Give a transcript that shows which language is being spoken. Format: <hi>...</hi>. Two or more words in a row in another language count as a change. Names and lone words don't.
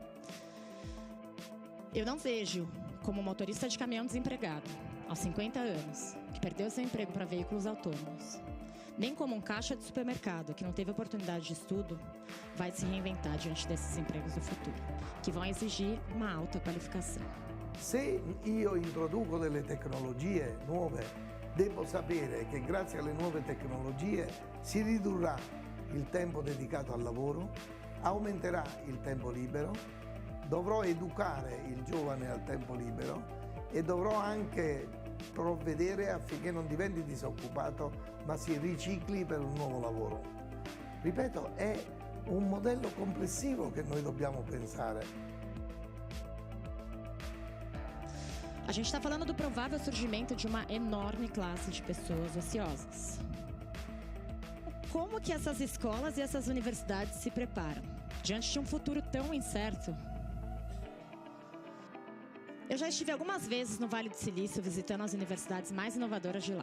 <pt>Eu não vejo como motorista de caminhão desempregado, aos 50 anos, que perdeu seu emprego para veículos autônomos, nem como um caixa de supermercado que não teve oportunidade de estudo, vai se reinventar diante desses empregos do futuro, que vão exigir uma alta qualificação.</pt> <it>Se io introduco delle tecnologie nuove, devo sapere che grazie alle nuove tecnologie si ridurrà il tempo dedicato al lavoro, aumenterà il tempo libero, dovrò educare il giovane al tempo libero e dovrò anche provvedere affinché non diventi disoccupato ma si ricicli per un nuovo lavoro. Ripeto, è un modello complessivo che noi dobbiamo pensare.</it> <pt>A gente está falando do provável surgimento de uma enorme classe de pessoas ociosas. Como que essas escolas e essas universidades se preparam? diante de um futuro tão incerto. Eu já estive algumas vezes no Vale do Silício visitando as universidades mais inovadoras de lá.</pt>